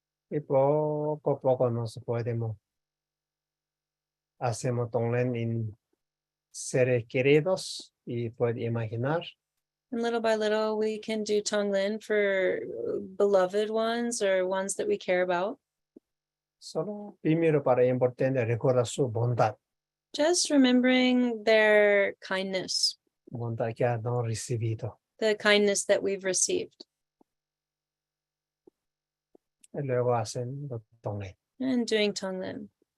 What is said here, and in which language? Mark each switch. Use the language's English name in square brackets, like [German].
[Spanish] Y poco a poco nos podemos hacemos tonglen en seres queridos y puede imaginar [English] And little by little, we can do Tonglen for beloved ones or ones that we care about. [Spanish] solo primero para importante recordar su bondad, [English] Just remembering their kindness, [Spanish] bondad que han recibido. [English] the kindness that we've received, [Spanish] Y luego hacen los tonglen. [English] and doing Tonglen.